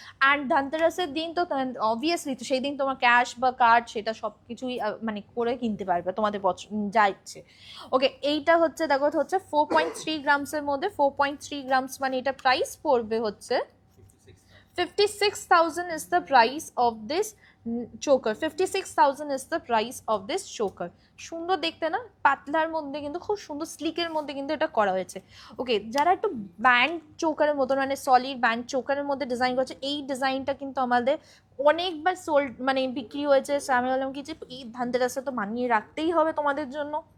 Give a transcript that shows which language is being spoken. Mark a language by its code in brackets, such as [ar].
[bn] আর ধনতেরাসের দিন তো অবভিয়াসলি তো সেই দিন তোমার ক্যাশ বা কার্ড সেটা সব কিছুই মানে করে কিনতে পারবে তোমাদের যা ইচ্ছে। ওকে, এইটা হচ্ছে দেখো হচ্ছে 4.3 গ্রামসের মধ্যে, 4.3 গ্রামস মানে এটা প্রাইস পড়বে হচ্ছে 56,000 [en] is the price of this choker. 56,000 is the price of this choker. [bn] সুন্দর দেখতে না, পাতলার মধ্যে কিন্তু খুব সুন্দর স্লিকের মধ্যে কিন্তু এটা করা হয়েছে। ওকে, যারা একটু ব্যান্ড চোকারের মতন মানে সলিড ব্যান্ড চোকারের মধ্যে ডিজাইন করছে, এই ডিজাইনটা কিন্তু আমাদের অনেকবার সোল্ড মানে বিক্রি হয়েছে। আমি বললাম কি যে এই ধানতেরাসে তো মানিয়ে রাখতেই হবে তোমাদের জন্য।